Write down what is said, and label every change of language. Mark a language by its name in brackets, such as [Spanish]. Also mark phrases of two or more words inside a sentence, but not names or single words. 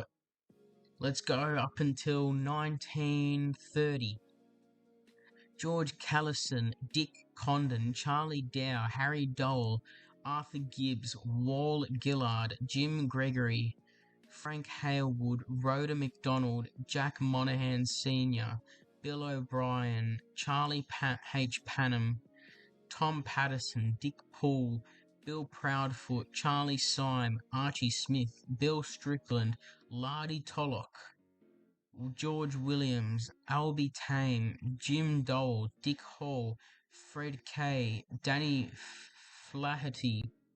[English] Let's go up until 1930. George Callison, Dick Condon, Charlie Dow, Harry Dole, Arthur Gibbs, Wal Gillard, Jim Gregory, Frank Halewood, Rhoda McDonald, Jack Monahan Sr., Bill O'Brien, Charlie H. Panham, Tom Patterson, Dick Poole, Bill Proudfoot, Charlie Syme, Archie Smith, Bill Strickland, Lardy Tollock, George Williams, Albie Tame, Jim Dole, Dick Hall, Fred Kay, Danny Flaherty,